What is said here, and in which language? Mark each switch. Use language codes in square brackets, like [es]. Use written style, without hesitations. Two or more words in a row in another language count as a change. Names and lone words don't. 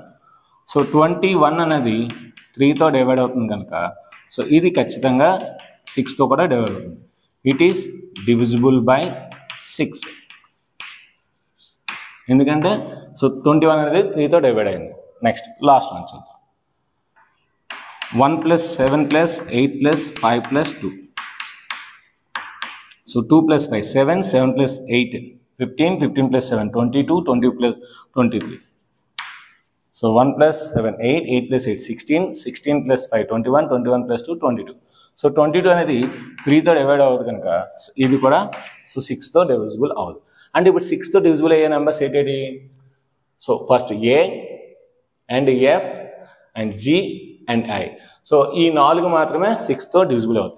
[te] సో 21 అనేది 3తో డివైడ్ అవుతుంది కనుక సో ఇది ఖచ్చితంగా 6తో కూడా డివైడ్ అవుతుంది. [en] it is divisible by 6. ఎందుకంటే సో 21 అనేది 3తో డివైడ్ అయింది. next last one చూద్దాం. 1 plus 7 plus 8 plus 5 plus 2. So 2 plus 5 7, 7 plus 8 15, 15 plus 7 22, 20 plus 23. So 1 plus 7 8, 8 plus 8 16, 16 plus 5 21, 21 plus 2 22. [te] So 22 అనేది 3తో డివైడ్ అవ్వదు కనుక ఇది కూడా సో 6తో డివిజిబుల్ అవ్వదు. అంటే ఇప్పుడు 6తో డివిజిబుల్ అయ్యే నెంబర్స్ ఏంటి? [en] so first A and F and G and I. [te] సో ఈ 4 మాత్రమే 6తో డివిజిబుల్ అవుతాయి.